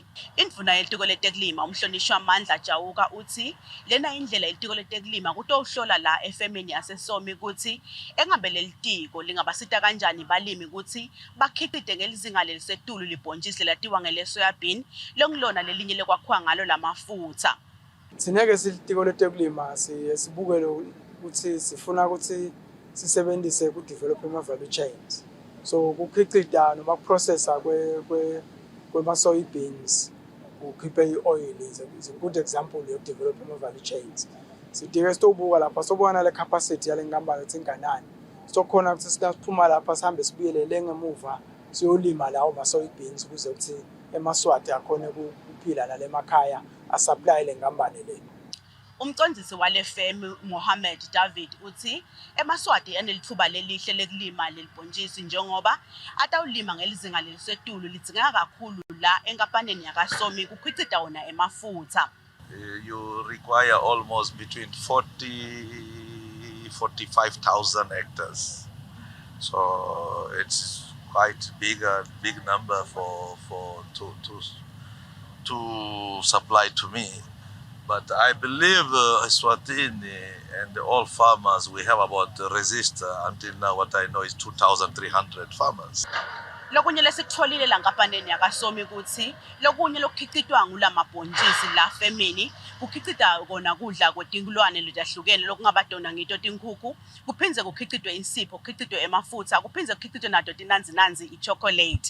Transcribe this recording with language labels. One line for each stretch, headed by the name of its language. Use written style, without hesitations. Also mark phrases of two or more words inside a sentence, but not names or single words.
Swati: Indvuna yelitiko letekulima umhlonishwa Mandla Chauka uthi lena indlela yelitiko letekulima kutohlola la efemeni yaseSomi ukuthi engabe lelitiko lingabasita kanjani balimi ukuthi bakhicite ngelizinga lelisetulu libhontshisi lelatiwa ngale soyabin longilona lelinye lekwakhiwa ngalo lamafutha. Sineke silitiko letekulima sibukele ukuthi sifuna ukuthi sisebenzise ku develop ama
English: value chains. So
Swati: kukhicita noma processor kwema soybeans ukhiphe ioil
English: is a good example of develop ama value chains.
Swati: Sidike sitobuka lapha sobona le capacity yale ngamba ukuthi inganani. Sokhona ukuthi siphuma lapha sihambe sibuyelele ngemuva siyolima lawo ma soybeans ukuze ukuthi emaswati akhona ukuphila nalemakhaya asupply lengambane le. Umcondzisi wale femi Mohammed David uthi emaswati enelithuba lelihle lekulima lelibhontshisi njengoba atawulima ngelizinga lelisetulu lidzinga kakhulu la enkampanini yakaSomi kukhicita wona emafutha.
English: You require almost between 45,000 hectares. So it's quite big number to supply to me. But I believe Eswatini and all farmers, we have about register until now what I know is 2,300 farmers.
Swati: Lokunye lesikutholile la nkapaneni yakaSomi ukuthi lokunye lokukhicitwa ngulamabhontshisi la femini kukhicita kona kudla kwetingulwane letahlukene lokungabadona ngito tinkukhu kuphindze kukhicitwe insipho kukhicitwe emafutha kuphindze kukhicitwe nato tinanzi ichocolate.